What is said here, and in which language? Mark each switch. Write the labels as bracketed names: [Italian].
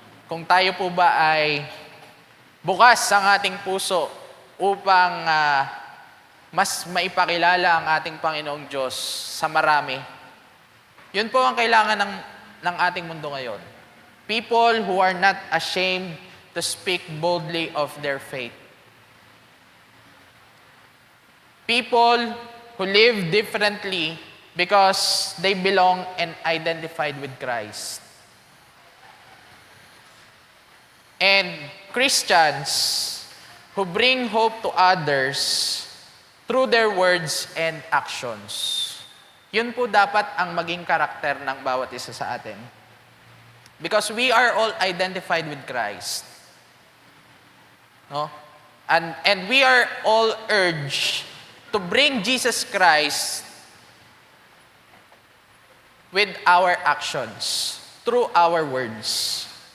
[Filipino] Kung tayo po ba ay bukas ang ating puso upang mas maipakilala ang ating Panginoong Diyos sa marami. Yun po ang kailangan ng ating mundo ngayon. [English] People who are not ashamed to speak boldly of their faith. People who live differently because they belong and identified with Christ. And Christians who bring hope to others through their words and actions. [Filipino] Yun po dapat ang maging karakter ng bawat isa sa atin. [English] Because we are all identified with Christ. No? And we are all urged to bring Jesus Christ with our actions, through our words.